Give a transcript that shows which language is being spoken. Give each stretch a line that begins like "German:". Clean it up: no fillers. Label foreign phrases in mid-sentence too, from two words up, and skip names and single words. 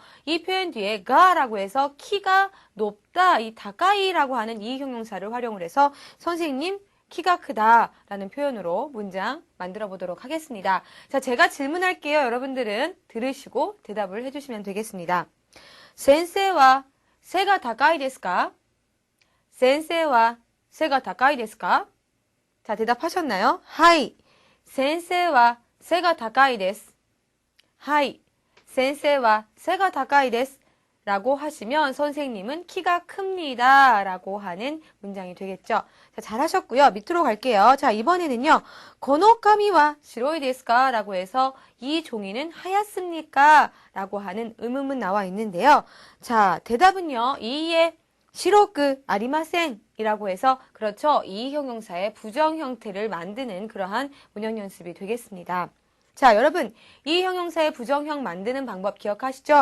Korean: 이 표현 뒤에 가라고 해서 키가 높다, 이 다가이라고 하는 이 형용사를 활용을 해서 선생님 키가 크다라는 표현으로 문장 만들어 보도록 하겠습니다. 자, 제가 질문할게요. 여러분들은 들으시고 대답을 해주시면 되겠습니다.
Japanese: 先生は背が高いですか? 先生は背が高いですか?
Korean: 자, 대답하셨나요? 하이.
Japanese: 先生は背が高いです. 하이. 先生は背が高いです.
Korean: 라고 하시면 선생님은 키가 큽니다. 라고 하는 문장이 되겠죠. 자, 잘하셨고요. 밑으로 갈게요. 자, 이번에는요.
Japanese: この紙は白いですか?
Korean: 라고 해서 이 종이는 하얗습니까? 라고 하는 의문문 나와 있는데요. 자, 대답은요.
Japanese: いいえ白くありません
Korean: 이라고 해서 그렇죠. 이 형용사의 부정 형태를 만드는 그러한 문형 연습이 되겠습니다. 자, 여러분 이 형용사의 부정형 만드는 방법 기억하시죠?